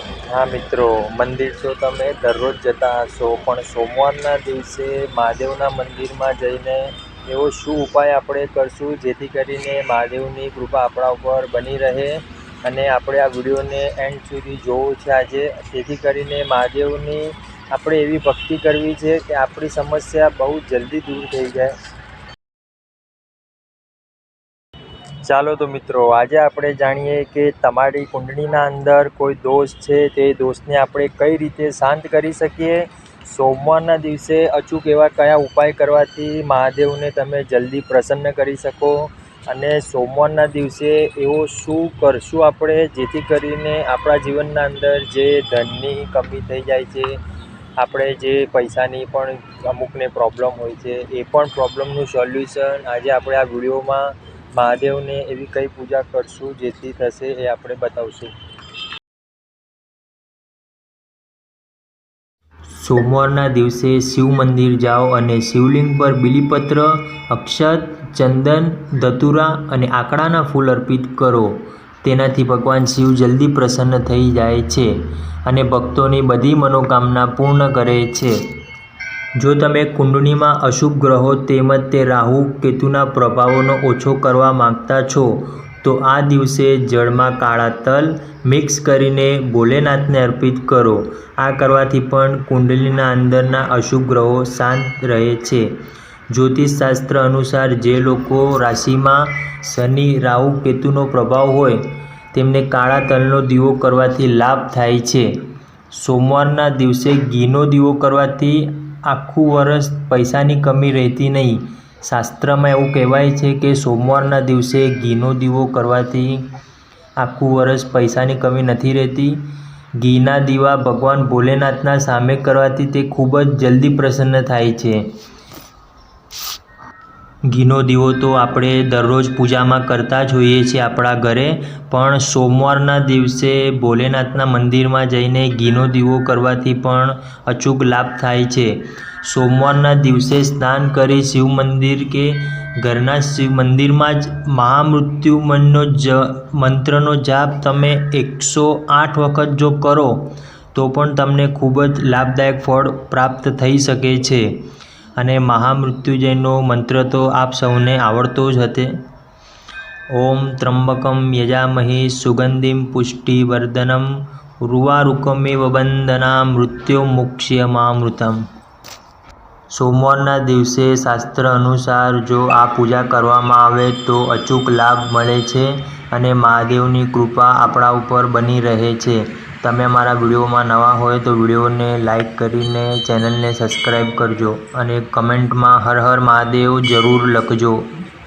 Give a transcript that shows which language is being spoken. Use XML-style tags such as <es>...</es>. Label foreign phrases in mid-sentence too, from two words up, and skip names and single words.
<gu>હાઁ મિત્રોં, મંદિર તો તમે દરરોજ જતા હશો પણ સોમવારના દિવસે મહાદેવના મંદિરમાં જઈને એવો શું ઉપાય આપણે કરશું જેથી કરીને મહાદેવની કૃપા આપણા ઉપર બની રહે અને આપણે આ વિડિયોને એંડ સુધી જોવું છે આજે, જેથી કરીને મહાદેવની આપણે એવી ભક્તિ કરવી છે કે આપણી સમસ્યા બહુ જલ્દી દૂર થઈ જાય। ચાલો તો મિત્રોં, આજ આપણે જાણીએ કે તમારી કુંડળીના અંદર કોઈ દોષ છે તે દોષને આપણે કઈ રીતે શાંત કરી સકીએ। સોમવારના દિવસે અચૂક એવા કયા ઉપાય કરવાથી મહાદેવને તમે જલ્દી પ્રસન્ન કરી શકો અને સોમવારના દિવસે એવો શું કરશું આપણે જેથી કરીને આપણા જીવનના અંદર જે ધનની કમી થઈ જાય છે, આપણે જે પૈસાની પણ અમુકને પ્રોબ્લેમ હોય છે એ પણ પ્રોબ્લેમનું સોલ્યુશન આજે આપણે આ વિડીયોમાં મહાદેવને એવી કઈ પૂજા કરશું જેથી થશે એ આપણે બતાવશું। સોમવારના દિવસે શિવ મંદિર જાઓ અને શિવલિંગ પર બીલીપત્ર, અક્ષત, ચંદન, ધતૂરા અને આકડાના ફૂલ અર્પિત કરો। તેનાથી ભગવાન શિવ જલ્દી પ્રસન્ન થઈ જાય છે અને ભક્તોની બધી મનોકામના પૂર્ણ કરે છે। જો તમે કુંડળીમાં અશુભ ગ્રહો તેમજ તે રાહુ કેતુના પ્રભાવોનો ઓછો કરવા માંગતા છો તો આ દિવસે જળમાં કાળા તલ મિક્સ કરીને ભોલેનાથને અર્પિત કરો। આ કરવાથી પણ કુંડળીના અંદરના અશુભ ગ્રહો શાંત રહે છે। જ્યોતિષશાસ્ત્ર અનુસાર જે લોકો રાશિમાં શનિ રાહુ કેતુનો પ્રભાવ હોય તેમને કાળા તલનો દીવો કરવાથી લાભ થાય છે। સોમવારના દિવસે ઘીનો દીવો કરવાથી આખું વર્ષ પૈસાની કમી રહતી નહીં। શાસ્ત્ર મેં એવં કહેવાય છે કિ સોમવારના દિવસે ઘીનો દીવો કરવાથી આખું વર્ષ પૈસાની કમી નહીં રહતી। ઘીના દીવા ભગવાન ભોલેનાથના સામે કરવાથી તે ખૂબ જ જલ્દી પ્રસન્ન થાય છે। ઘીનો દીવો તો આપણે દરરોજ પૂજા મેં કરતા જ હોઈએ છીએ આપણા ઘરે, પણ સોમવારના દિવસે ભોલેનાથના મંદિર મેં જઈને ઘીનો દીવો કરવાથી પણ અચૂક લાભ થાય છે। સોમવારના દિવસે સ્નાન કરી શિવ મંદિર કે ઘરના શિવ મંદિર મેં જ મહામૃત્યુ મંત્રનો જાપ તમે 108 વખત જો કરો તો પણ તમને ખૂબ જ લાભદાયક ફળ પ્રાપ્ત થઈ શકે છે। અને મહામૃત્યુંજયનો મંત્ર તો આપ સૌને આવડતો જ હતે।</gu> <sa>ओम त्र्यंबकं यजामहे सुगंधिं पुष्टिवर्धनम् उर्वारुकमेव बंधनान् मृत्युर्मुक्षयमामृतम्।</sa> <gu>સોમવારના દિવસે શાસ્ત્ર અનુસાર જો આ પૂજા કરવામાં આવે તો અચૂક લાભ મળે છે અને મહાદેવની કૃપા આપણા ઉપર બની રહે છે। તમે મારા વિડિયોમાં નવા હોય તો વિડિયોને લાઇક કરીને ચેનલને સબ્સક્રાઇબ કરજો અને કમેંટ મેં હર હર મહાદેવ જરૂર લખજો।</gu>